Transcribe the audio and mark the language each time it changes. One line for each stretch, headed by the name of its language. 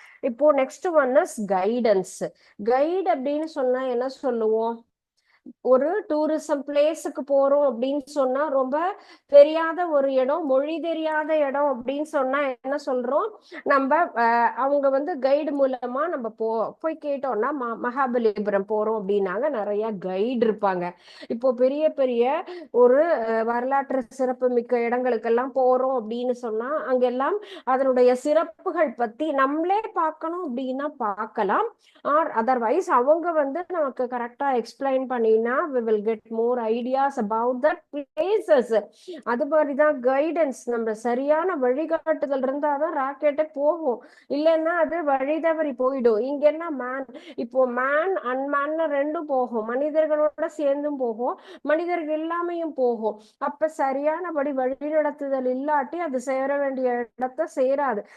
Tamil: இப்போ next one is guidance. Guide அப்படின்னு சொன்னா என்ன சொல்லுவோம், ஒரு டூரிசம் பிளேஸுக்கு போறோம் அப்படின்னு சொன்னா ரொம்ப தெரியாத ஒரு இடம், மொழி தெரியாத இடம் அப்படின்னு சொன்னா என்ன சொல்றோம், நம்ம அவங்க வந்து கைடு மூலமா நம்ம போய் கேட்டோம்னா மகாபலிபுரம் போறோம் அப்படின்னாங்க, நிறைய கைடு இருப்பாங்க. இப்போ பெரிய பெரிய ஒரு வரலாற்று சிறப்பு மிக்க இடங்களுக்கெல்லாம் போறோம் அப்படின்னு சொன்னா அங்கெல்லாம் அதனுடைய சிறப்புகள் பத்தி நம்மளே பார்க்கணும் அப்படின்னா பார்க்கலாம். ஆர் அதர்வைஸ் அவங்க வந்து நமக்கு கரெக்டா எக்ஸ்பிளைன் பண்ணி
English: அப்படின்னா we will get more ideas about that places.
Tamil: அது மாதிரிதான் கைடன்ஸ், நம்ம சரியான வழிகாட்டுதல் இருந்தாதான் ராக்கெட்டே போகும், இல்லைன்னா அது வழி தவறி போயிடும். இங்க என்ன மேன், இப்போ மேன் அன்மேன் ரெண்டும் போகும், மனிதர்களோட சேர்ந்தும் போகும், மனிதர்கள் இல்லாமையும் போகும். அப்ப சரியானபடி வழி நடத்துதல் இல்லாட்டி அது சேர வேண்டிய இடத்த சேராது.